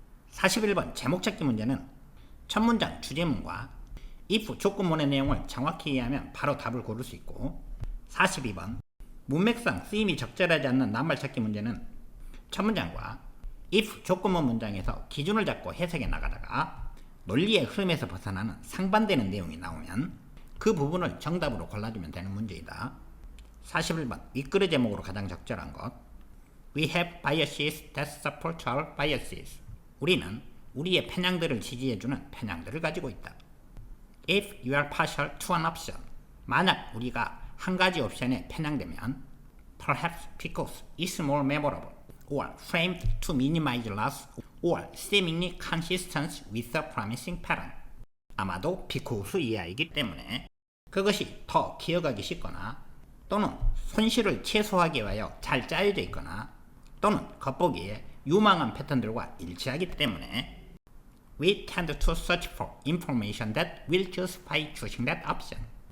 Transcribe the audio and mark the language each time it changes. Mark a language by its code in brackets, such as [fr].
[ko] 41번 제목 찾기 문제는 첫 문장 주제문과 if 조건문의 내용을 정확히 이해하면 바로 답을 고를 수 있고, 42번 문맥상 쓰임이 적절하지 않는 낱말 찾기 문제는 첫 문장과 if 조건문 문장에서 기준을 잡고 해석해 나가다가 논리의 흐름에서 벗어나는 상반되는 내용이 나오면 그 부분을 정답으로 골라주면 되는 문제이다. 41번 윗글의 제목으로 가장 적절한 것. [en] We have biases that support our biases. [ko] 우리는 우리의 편향들을 지지해주는 편향들을 가지고 있다. [en] If you are partial to an option. [ko] 만약 우리가 한 가지 옵션에 편향되면 [en] perhaps because it's more memorable or framed to minimize loss or seemingly consistent with a promising pattern. [ko] 아마도 because 이하이기 때문에 그것이 더 기억하기 쉽거나, 또는 손실을 최소화하기 위하여 잘 짜여져 있거나, 또는 겉보기에 유망한 패턴들과 일치하기 때문에 [en] we tend to search for information that will justify choosing that option.